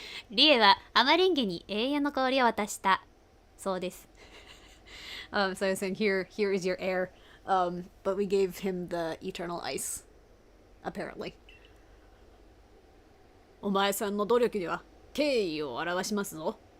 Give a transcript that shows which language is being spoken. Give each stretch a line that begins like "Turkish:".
Japanese: リエはアマレンゲに永遠の氷を渡した。そうです。
English: So I was saying, here is your air. But we gave him the eternal ice. Apparently.
Japanese: お前さんの努力には敬意を表しますぞ。